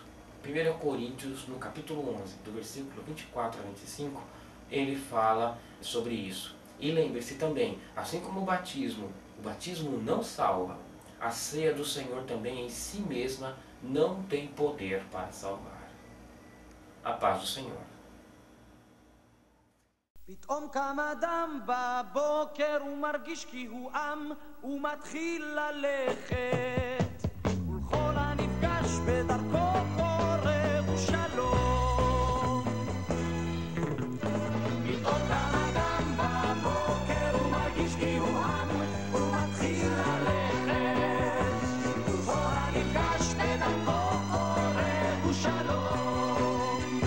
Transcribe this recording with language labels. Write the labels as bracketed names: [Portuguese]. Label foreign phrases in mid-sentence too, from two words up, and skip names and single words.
[Portuguese] 1 Coríntios, no capítulo 11, do versículo 24 a 25, ele fala sobre isso. E lembre-se também, assim como o batismo não salva, a ceia do Senhor também em si mesma não tem poder para salvar. A paz do Senhor. [Hebrew] פתאום קם אדם בבוקר ומרגיש כי הוא עם ומתחיל ללכת ולכל הנפגש בדרכו קורא ושלום. פתאום קם אדם בבוקר ומרגיש כי הוא עם ומתחיל ללכת ולכל הנפגש בדרכו קורא ושלום.